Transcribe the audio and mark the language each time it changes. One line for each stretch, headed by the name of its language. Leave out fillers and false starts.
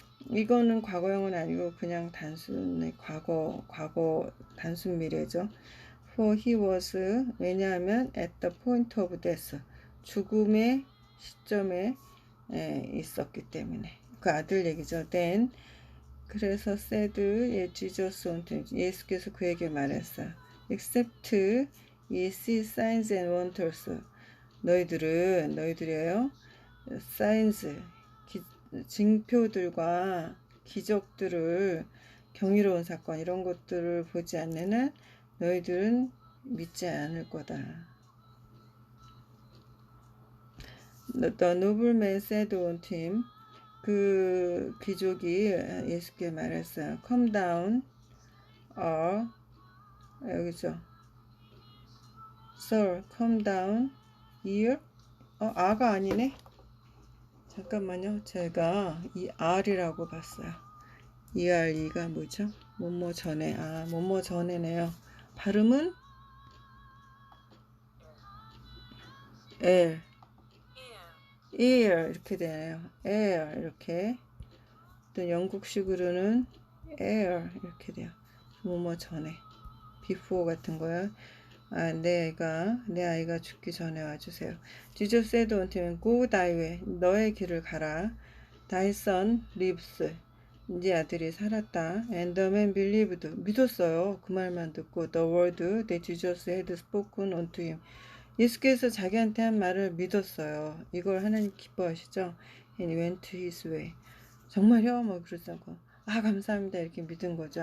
Korean: 이거는 과거형은 아니고 그냥 단순히 과거 단순 미래죠.
English: For he was
Korean: 왜냐하면
English: at the point of death
Korean: 죽음의 시점에 있었기 때문에 그 아들 얘기죠.
English: Then
Korean: 그래서
English: said Jesus
Korean: 예수께서 그에게 말했어요.
English: Except ye see signs and wonders
Korean: 너희들이에요. signs 징표들과 기적들을 경이로운 사건 이런 것들을 보지 않는 한 너희들은 믿지 않을 거다.
English: The nobleman said unto him
Korean: 그 귀족이 예수께 말했어요.
English: Come down
Korean: 여기죠.
English: Sir, come down here.
Korean: 아가 아니네. 잠깐만요. 제가 이 R이라고 봤어요. ERE가 뭐죠? 뭐뭐 전에. 뭐뭐 전에네요. 발음은 L. ear 이렇게 되네요. air 이렇게. 또 영국식으로는 air 이렇게 돼요. 뭐뭐 전에. before 같은 거요. 내 아이가 죽기 전에 와주세요.
English: Jesus said unto him, Go thy way.
Korean: 너의 길을 가라.
English: Thy son lives.
Korean: 네 아들이 살았다.
English: And the man believed.
Korean: 믿었어요. 그 말만 듣고
English: the word that Jesus had spoken unto him.
Korean: 예수께서 자기한테 한 말을 믿었어요. 이걸 하나님 기뻐하시죠?
English: And he went to his way.
Korean: 정말요? 뭐 그러지 않고 감사합니다 이렇게 믿은 거죠.